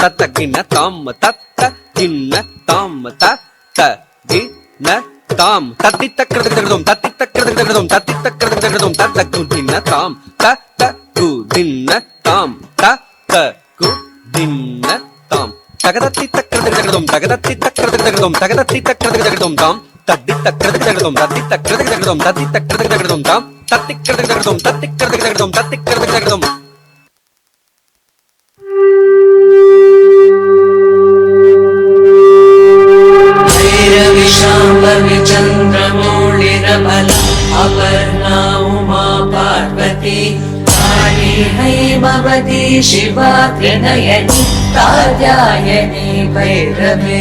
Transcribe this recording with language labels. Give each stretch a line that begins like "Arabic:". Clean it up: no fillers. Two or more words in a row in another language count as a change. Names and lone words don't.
Sanskrit: தத்தக்கிண்ண தாம் தத்த கிண்ண தாம் தத்த கிண்ண தாம் தத்தி தக்கிறதும் தத்தி தக்கிறதும் தத்தி தக்கிறதும் தத்த குதின்ன தாம் தத்த குதின்ன தாம் தத்த குதின்ன தாம் தகதத்தி தக்கிறதும் தகதத்தி தக்கிறதும் தகதத்தி தக்கிறதும் தாம் தத்தி தக்கிறதும் தத்தி தக்கிறதும் தத்தி தக்கிறதும் தாம் தத்திக்கிறதும் தத்திக்கிறதும் தத்திக்கிறதும் चंद्रमौलिरबल अपर्णा उमा पार्वती काली हैमवती शिवा त्रिनयनी कात्यायनी भैरवे